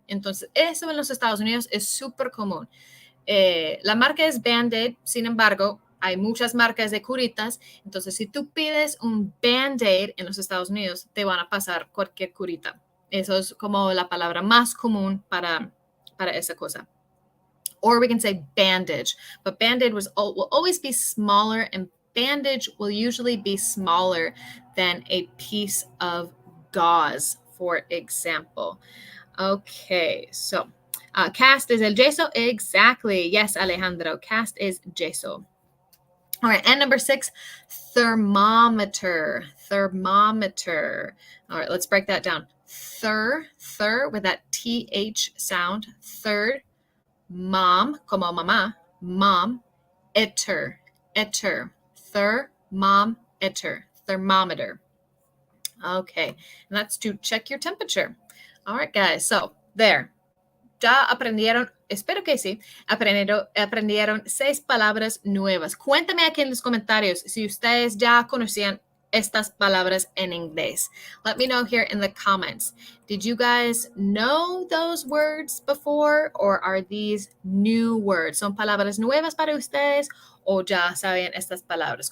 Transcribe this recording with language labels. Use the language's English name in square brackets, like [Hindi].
[Spanish] Entonces, eso en los Estados Unidos es súper común. La marca es Band-Aid, sin embargo, hay muchas marcas de curitas. Entonces, si tú pides un Band-Aid en los Estados Unidos, te van a pasar cualquier curita. Eso es como la palabra más común para esa cosa. [English] Or we can say bandage. But Band-Aid will always be smaller, and bandage will usually be smaller than a piece of gauze, for example. Okay, so cast is el yeso. Exactly. Yes, Alejandro. Cast is yeso. All right, and number 6, thermometer. Thermometer. All right, let's break that down. Thir with that TH sound. Third. Mom, [Spanish] como mamá. [English] Mom. Eter. Thermometer. Thermometer. Okay, and that's to check your temperature. All right, guys, so there. [Spanish] Ya aprendieron espero que sí, aprendieron 6 palabras nuevas. Cuéntame aquí en los comentarios si ustedes ya conocían estas palabras en inglés. [English] Let me know here in the comments. Did you guys know those words before, or are these new words? [Spanish] ¿Son palabras nuevas para ustedes o ya sabían estas palabras?